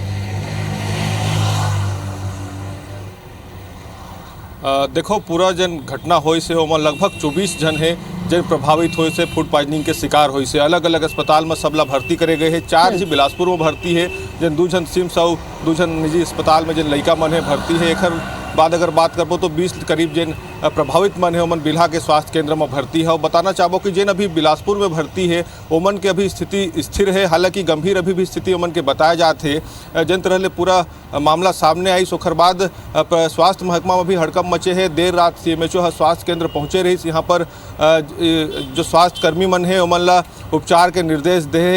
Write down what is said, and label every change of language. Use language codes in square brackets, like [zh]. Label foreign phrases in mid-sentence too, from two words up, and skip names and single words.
[hne] देखो पूरा जन घटना होई से ओमा लगभग 24 जन है जन प्रभावित होए से [en] food poisoning [hne] के शिकार होई से अलग अलग अस्पताल में सबला भर्ती करे गए हैं। 4 जी बिलासपुर में भर्ती है, जन 2 जन सिम्स और 2 जन निजी अस्पताल में जन लड़का मन है भर्ती है। एक बाद अगर बात करबो तो 20 करीब जन प्रभावित मन है ओमन बिल्हा के स्वास्थ्य केंद्र में भर्ती है। और बताना चाहबो कि जन अभी बिलासपुर में भर्ती है ओमन के अभी स्थिति स्थिर है, हालांकि गंभीर अभी भी स्थिति ओमन के बताए जाते हैं। जिन तरह ले पूरा मामला सामने आई सोखर बाद स्वास्थ्य महकमा में भी हड़कंप मचे है। देर रात CMHO स्वास्थ्य केंद्र पहुंचे रही, यहाँ पर जो स्वास्थ्य कर्मी मन है ओमन ला उपचार के निर्देश दे है।